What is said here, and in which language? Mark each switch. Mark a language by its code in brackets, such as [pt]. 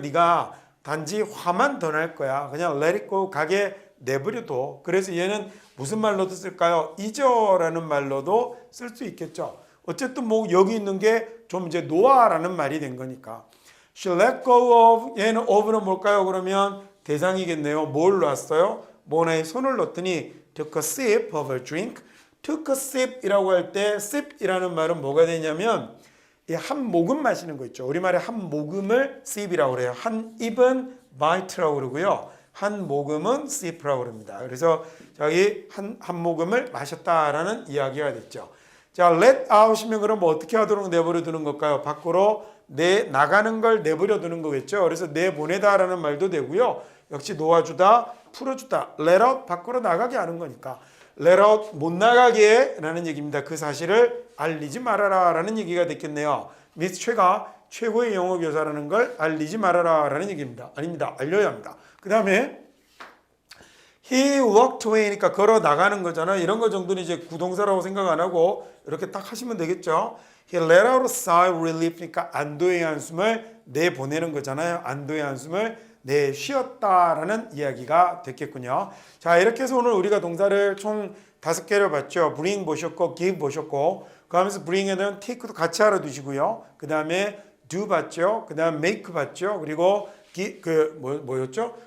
[ko] 네가 단지 화만 더 날 거야. 그냥 let it go. 가게에 내버려둬. 그래서 얘는 무슨 말로도 쓸까요? 잊어라는 말로도 쓸 수 있겠죠. 어쨌든 뭐 여기 있는 게 좀 이제 놓아라는 말이 된 거니까. [en] She let go of 얘는 of는 뭘까요? [ko] 그러면 대상이겠네요. 뭘 놨어요? [en] 모나에 손을 넣더니 took a sip of a drink. [ko] took a sip 이라고 할 때 sip이라는 말은 뭐가 되냐면 한 모금 마시는 거 있죠. 우리말에 한 모금을 sip이라고 그래요. 한 입은 bite라고 그러고요. 한 모금은 sip라고 그럽니다. 그래서 저기 한 모금을 마셨다라는 이야기가 됐죠. 자, let out 이면 그럼 뭐 어떻게 하도록 내버려 두는 걸까요? 밖으로 나가는 걸 내버려 두는 거겠죠. 그래서 내보내다라는 말도 되고요. 역시 놓아주다, 풀어주다. let out 밖으로 나가게 하는 거니까. let out 못 나가게 라는 얘기입니다. 그 사실을 알리지 말아라 라는 얘기가 됐겠네요. 미스 최가 최고의 영어 교사라는 걸 알리지 말아라 라는 얘기입니다. 아닙니다. 알려야 합니다. 그 다음에 He walked away 니까 걸어 나가는 거잖아요. 이런 거 정도는 이제 구동사라고 생각 안 하고 이렇게 딱 하시면 되겠죠. [en] He let out a sigh of relief니까 안도의 한숨을 내보내는 거잖아요. [ko] 안도의 한숨을 내쉬었다라는 이야기가 됐겠군요. 자, 이렇게 해서 오늘 우리가 동사를 총 5개를 봤죠. bring 보셨고 give 보셨고 그 하면서 bring에는 take도 같이 알아두시고요. 그 다음에 do 봤죠. 그 다음 make 봤죠. 그리고 뭐였죠?